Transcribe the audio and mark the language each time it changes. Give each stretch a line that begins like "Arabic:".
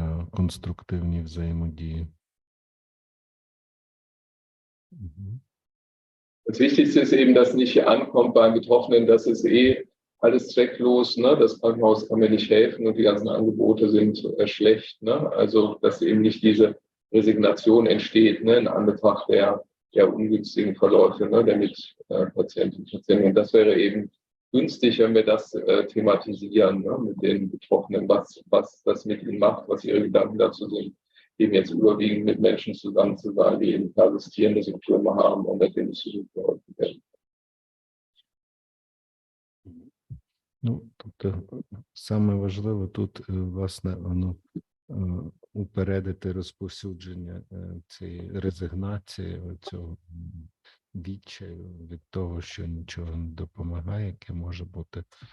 Ukrainian: конструктивній взаємодії.
German: Das Wichtigste ist eben, dass nicht ankommt beim Betroffenen, das ist alles zwecklos, ne? Das Krankenhaus kann mir nicht helfen und die ganzen Angebote sind schlecht. Ne? Also, dass eben nicht diese Resignation entsteht, ne? In Anbetracht der ungünstigen Verläufe, ne? Der Mitpatienten und Patienten. Und das wäre eben günstig, wenn wir das thematisieren, ne? Mit den Betroffenen, was das mit ihnen macht, was ihre Gedanken dazu sind, eben jetzt überwiegend mit Menschen zusammen zu sein, die eben persistierende Symptome haben und bei denen es geholfen werden.
Ukrainian: Ну, тобто, саме важливо тут, власне, упередити розповсюдження цієї резигнації, цього відчаю від того, що нічого не допомагає, яке може бути,